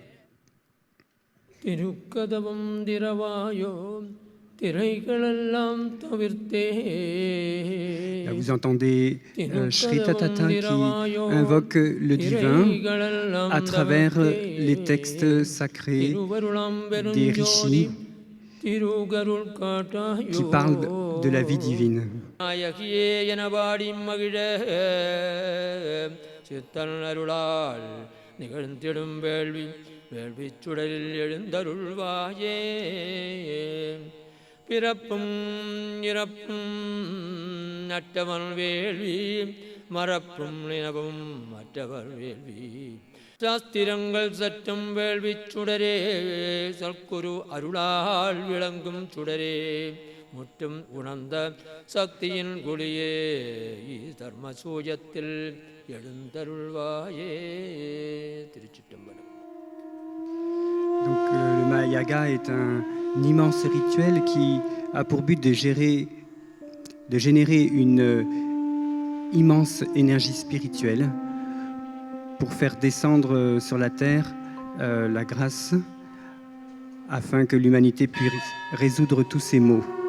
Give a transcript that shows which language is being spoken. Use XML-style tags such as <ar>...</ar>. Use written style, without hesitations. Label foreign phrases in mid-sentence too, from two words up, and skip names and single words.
<fr>Là, vous entendez Shri Tatata qui invoque le divin à travers les textes sacrés des rishis qui parlent de la vie divine.</fr> <ta>பிறப்பும் இறப்பும் நட்டவன் வேள்வி மறப்பும் நினவும் மற்றவர் வேள்வி சாஸ்திரங்கள் சற்றும் வேள்வி சுடரே சற்குரு அருளால் விளங்கும் சுடரே முற்றும் உணர்ந்த சக்தியின் குடியே தர்ம சூயத்தில் எழுந்தருள்வாயே. திருச்சிற்றம்பலம்.</ta> <fr>Donc le Mahayaga est un immense rituel qui a pour but de générer une immense énergie spirituelle pour faire descendre sur la terre la grâce afin que l'humanité puisse résoudre tous ces maux.</fr>